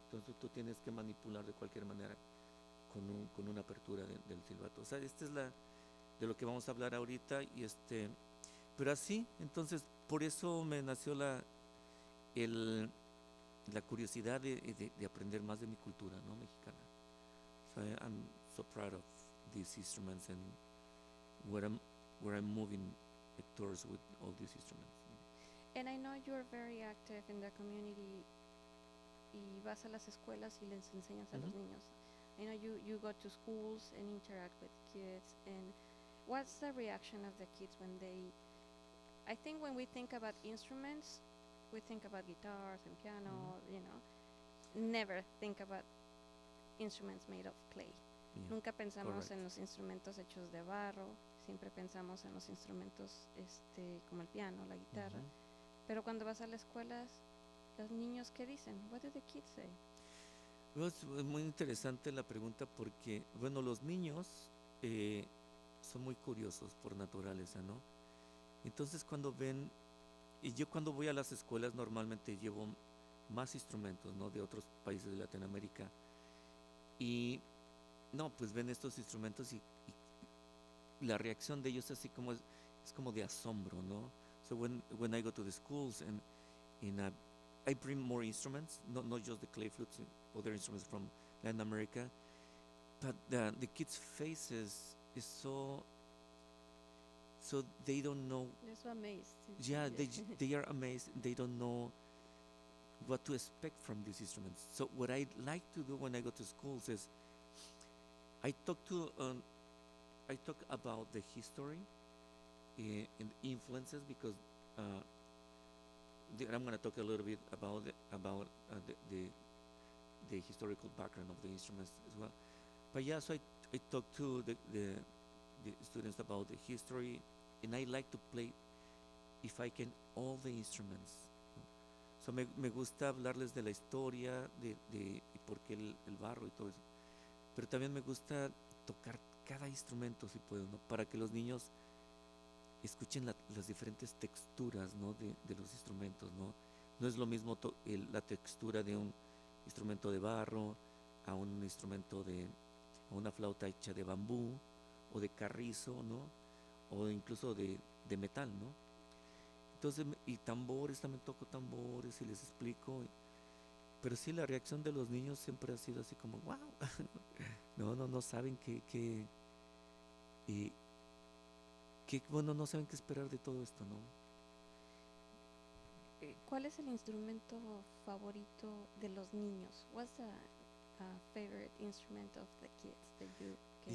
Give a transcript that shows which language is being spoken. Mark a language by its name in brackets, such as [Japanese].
[Spanish] Entonces tú tienes que manipular de cualquier manera con una apertura del silbato. O sea, esta es de lo que vamos a hablar ahorita. Pero así, entonces, por eso me nació la curiosidad de aprender más de mi cultura, ¿no? Mexicana. [English] So I'm so proud of these instruments and where I'm moving towards with all these instruments. And I know you're very active in the community [Spanish] y vas a las escuelas y les enseñas a los niños. [English] I know you go to schools and interact with kids. And what's the reaction of the kids when I think when we think about instruments, we think about guitars and piano, never think about instruments made of clay. Yeah, [Spanish] Nunca pensamos [English] correct. [Spanish] en los instrumentos hechos de barro, siempre pensamos en los instrumentos como el piano, la guitarra. Pero cuando vas a las escuelas, los niños, ¿qué dicen? [English] What do the kids say? [Spanish] Bueno, es muy interesante la pregunta porque, bueno, los niños eh, son muy curiosos por naturaleza, ¿no? Entonces cuando ven, y yo cuando voy a las escuelas normalmente llevo más instrumentos, ¿no? De otros países de Latinoamérica. Y no, pues ven estos instrumentos y la reacción de ellos así como es como de asombro, ¿no? [English] So when I go to the schools and I bring more instruments, not just the clay flutes, other instruments from Latin America, but the kids' faces is so they don't know. They're so amazed. Yeah, they are amazed. They don't know what to expect from these instruments. So what I like to do when I go to schools is I talk to I talk about the history and influences because uh, I'm going to talk a little bit about the historical background of the instruments as well. But yeah, so I talk to the students about the history, and I like to play, if I can, all the instruments. [Spanish] So me gusta hablarles de la historia, de por qué el barro y todo eso. Pero también me gusta tocar cada instrumento si puedo, ¿no? Para que los niños escuchen las diferentes texturas, ¿no? de los instrumentos, ¿no? No es lo mismo la textura de un instrumento de barro a un instrumento a una flauta hecha de bambú o de carrizo, ¿no? O incluso de metal, ¿no? Entonces, y tambores, también toco tambores y les explico. Pero sí, la reacción de los niños siempre ha sido así como, wow, no saben y, bueno, no saben qué esperar de todo esto, ¿no? ¿Cuál es el instrumento favorito de los niños? [English] What's the favorite instrument of the kids that you can